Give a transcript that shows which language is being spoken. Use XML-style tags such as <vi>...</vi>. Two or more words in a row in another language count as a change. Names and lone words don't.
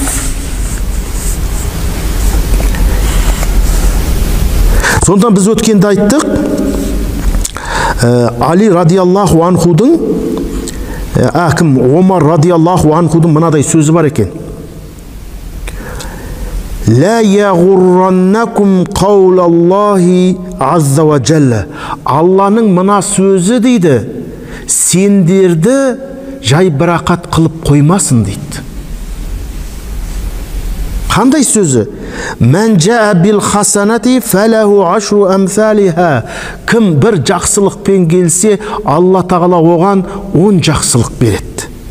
<kk>Сондан біз өткенде айттық, Али</kk> <ar>رضي الله عنه,</ar> <kk>Омар</kk> <ar>رضي الله عنه</ar> <kk>мынадай сөзі бар екен.</kk> <ar>لا يغرنكم قول الله عز وجل.</ar> <kk>Алланың мына сөзі дейді, сендерді жай бірақат қылып қоймасын дейді. Қандай сөзі?</kk> <ar>من جاء بالحسنة فله عشر أمثالها.</ar> <kk>Кім бір жақсылықпен келсе, Алла тағала оған 10 жақсылық береді.</kk>